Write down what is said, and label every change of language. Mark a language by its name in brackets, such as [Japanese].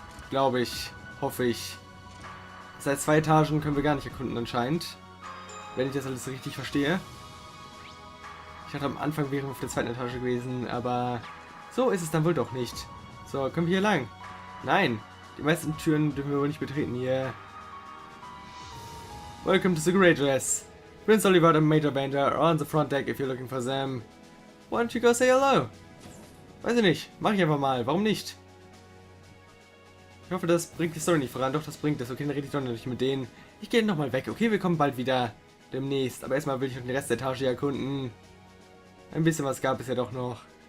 [German] Glaube ich, hoffe ich. Seit 2 Etagen können wir gar nicht erkunden anscheinend. Wenn ich das alles richtig verstehe. Ich dachte am Anfang wären wir auf der 2. Etage gewesen, aber so ist es dann wohl doch nicht. So, können wir hier lang? Nein, die meisten Türen dürfen wir wohl nicht betreten hier. [English] Welcome to the Courageous. Prince Oliver and Major Bender are on the front deck if you're looking for them. Why don't you go say hello? [German] Weiß ich nicht, mach ich einfach mal, warum nicht? Ich hoffe, das bringt die Story nicht voran. Doch, das bringt es. Okay, dann rede ich doch noch nicht mit denen. Ich gehe nochmal weg. Okay, wir kommen bald wieder. Demnächst. Aber erstmal will ich noch den Rest der Etage erkunden. Ein bisschen was gab es ja doch noch.